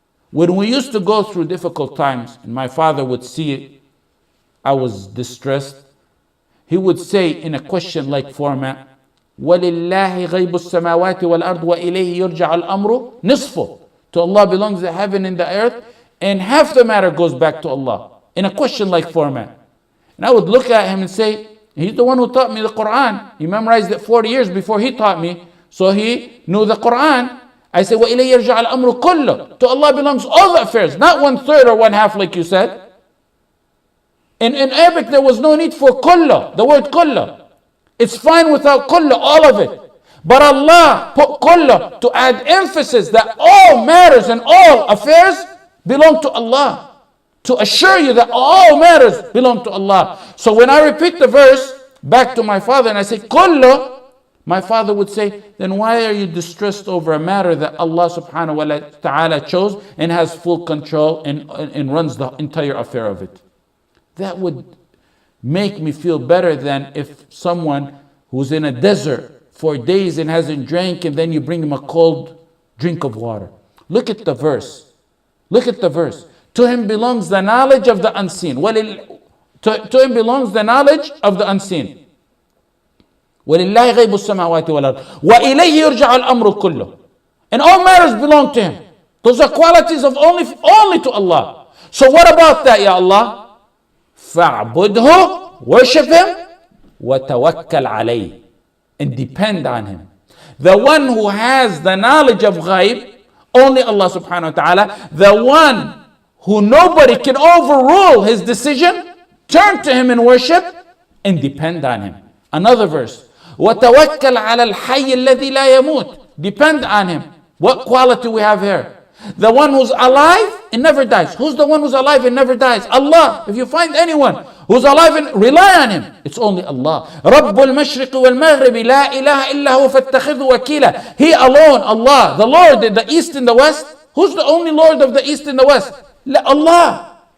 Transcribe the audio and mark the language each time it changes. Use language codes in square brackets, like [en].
[en] When we used to go through difficult times, and my father would see it, I was distressed, he would say in a question-like format, [ar] وَلِلَّهِ غَيْبُ السَّمَاوَاتِ وَالْأَرْضِ وَإِلَيْهِ يُرْجَعُ الْأَمْرُ نِصْفُ. [en] To Allah belongs the heaven and the earth, and half the matter goes back to Allah, in a question-like format. And I would look at him and say, he's the one who taught me the Quran. He memorized it 40 years before he taught me, so he knew the Quran. I say, [ar] وَإِلَيْهِ يَرْجَعُ الْأَمْرُ كُلُّهُ. [en] To Allah belongs all the affairs, not 1/3 or 1/2 like you said. In Arabic, there was no need for kullah, the word kullah. It's fine without kullah, all of it. But Allah put kullah to add emphasis that all matters and all affairs belong to Allah. To assure you that all matters belong to Allah. So when I repeat the verse back to my father and I say kullah, my father would say, then why are you distressed over a matter that Allah subhanahu wa ta'ala chose and has full control and runs the entire affair of it? That would make me feel better than if someone who's in a desert for days and hasn't drank, and then you bring him a cold drink of water. Look at the verse. Look at the verse. To him belongs the knowledge of the unseen. To him belongs the knowledge of the unseen. [ar] وَلِلَّهِ غَيْبُ السَّمَاوَاتِ وَالْأَرْضِ وَإِلَيْهِ يُرْجَعُ الْأَمْرُ كُلُّهُ. [en] And all matters belong to him. Those are qualities of only to Allah. So what about that, Ya Allah? [ar] فَاعْبُدْهُ, [en] worship Him, [ar] وَتَوَكَّلْ عَلَيْهِ, [en] and depend on Him. The one who has the knowledge of ghaib, only Allah subhanahu wa ta'ala. The one who nobody can overrule his decision, turn to Him in worship and depend on Him. Another verse, [ar] وَتَوَكَّلْ عَلَى الْحَيِّ الَّذِي لَا يَمُوتُ, [en] depend on Him. What quality we have here? The one who's alive and never dies. Who's the one who's alive and never dies? Allah. If you find anyone who's alive and rely on Him, it's only Allah. [ar] رَبُّ الْمَشْرِقِ وَالْمَغْرِبِ لَا إِلَهَ إِلَّا هُوَ فَاتَّخِذْهُ وَكِيلًا. [en] He alone, Allah, the Lord in the east and the west. Who's the only Lord of the east and the west? Allah.